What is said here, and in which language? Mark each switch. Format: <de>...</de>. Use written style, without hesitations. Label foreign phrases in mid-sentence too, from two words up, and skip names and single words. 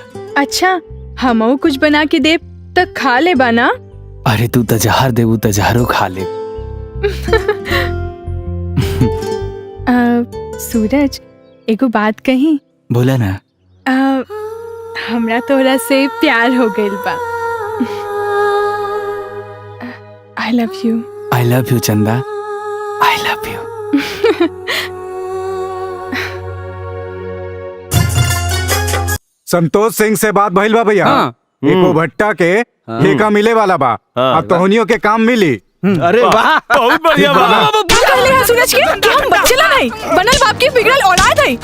<bho>अच्छा, हमऊ कुछ बना के दे तो खा ले बा ना? अरे तू तो जहर देबू तो जहरो खा ले। सूरज, एगो बात कही? बोला ना। हमरा तोहरा से प्यार हो गइल बा।</bho> <en>I love you. I love you चंदा। I love you.</en> <bho>संतोष सिंह से बात भइल बा भैया। एको भट्टा के ठेका मिले वाला बा। अब तोहनियों के काम मिली। अरे वाह, बहुत बढ़िया बा। सूरज के कि हम बच्चे नहीं, बनल बाप की बिगड़ल औलाद है।</bho>